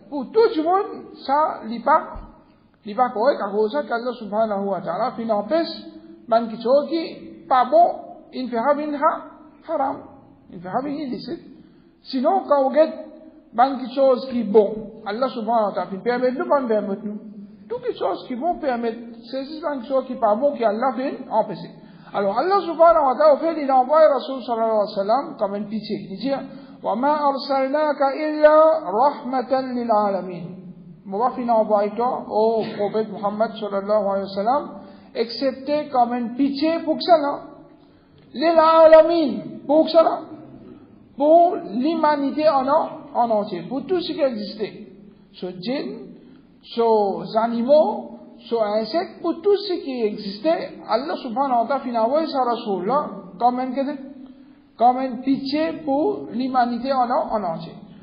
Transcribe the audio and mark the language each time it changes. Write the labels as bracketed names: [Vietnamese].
[French] Pour tout le monde, ça, il n'est pas correct, à cause de ça qu'Allah subhanahu wa ta'ala, il empêche, man qui chose qui pas bon, il fait haram, il fait illicite. Sinon, quand vous êtes, man qui chose qui est bon, Allah subhanahu wa ta'ala, il permet nous, pas permettre nous. Toutes les choses qui vont permettre, c'est man qui chose qui pas bon, qui Allah fait empêcher. Alors, Allah subhanahu wa ta'ala, au fait, il envoie Rasul sallallahu alayhi wa sallam comme une pitié. [Arabic] Il dit, وَمَا أَرْسَلْنَاكَ إِلَّا رَحْمَةً لِلْعَالَمِينَ. [French] Moi, il envoie toi, au prophète Muhammad sallallahu alayhi wa sallam, excepté comme une pitié pour que cela. L'alamin, pour que cela. Pour l'humanité en entier, pour tout ce qui existait. Sur djinn, sur animaux, sur insectes, pour tout ce qui existait, Allah subhanahu wa ta'ala a envoyé sa Rasulullah comme une pitié pour l'humanité en entier.